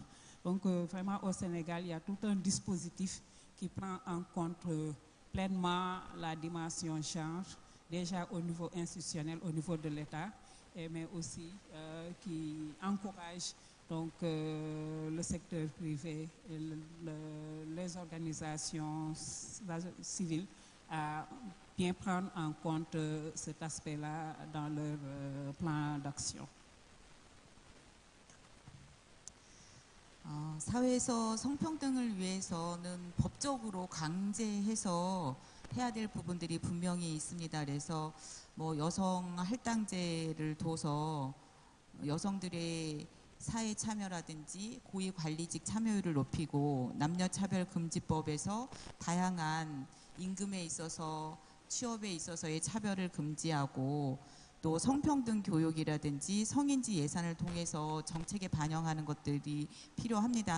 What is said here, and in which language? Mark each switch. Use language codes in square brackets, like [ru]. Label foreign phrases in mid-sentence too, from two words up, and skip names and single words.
[fr] Donc vraiment au Sénégal, il y a tout un dispositif qui prend en compte pleinement la dimension genre, déjà au niveau institutionnel, au niveau de l'État, mais aussi qui encourage donc, le secteur privé, et les organisations civiles à bien prendre en compte cet aspect-là dans leur plan d'action. [ko] 사회에서 성평등을 위해서는 법적으로 강제해서 해야 될 부분들이 분명히 있습니다. 그래서 뭐 여성 할당제를 둬서 여성들의 사회 참여라든지 고위 관리직 참여율을 높이고 남녀차별금지법에서 다양한 임금에 있어서 취업에 있어서의 차별을 금지하고 또 성평등 교육이라든지 성인지 예산을 통해서 정책에 반영하는 것들이 필요합니다.